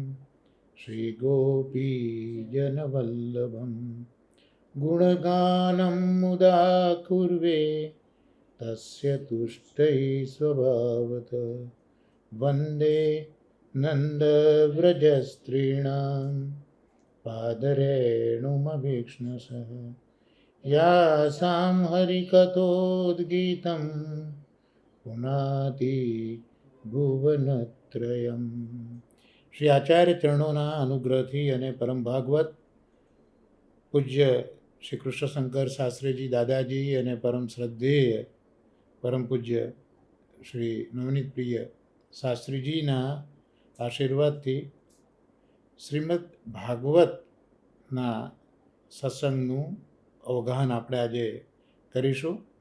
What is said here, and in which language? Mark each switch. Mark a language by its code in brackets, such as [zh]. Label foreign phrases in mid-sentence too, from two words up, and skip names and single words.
[sa] श्रीगोपीजनवल्लभं गुणगानं मुदा कुर्वे तस्य तुष्टै स्वभावतः वन्दे नन्दव्रजस्त्रीणां पादरेणुमभीक्ष्णसः यासां हरिकथोद्गीतं पुनाति ભુવનત્રયમ. [gu] શ્રી આચાર્ય ચરણોના અનુગ્રહથી અને પરમ ભાગવત પૂજ્ય શ્રી કૃષ્ણશંકર શાસ્ત્રીજી દાદાજી અને પરમ શ્રદ્ધેય પરમ પૂજ્ય શ્રી નવનીત પ્રિય શાસ્ત્રીજીના આશીર્વાદથી શ્રીમદ ભાગવતના સત્સંગનું અવગાહન આપણે આજે કરીશું.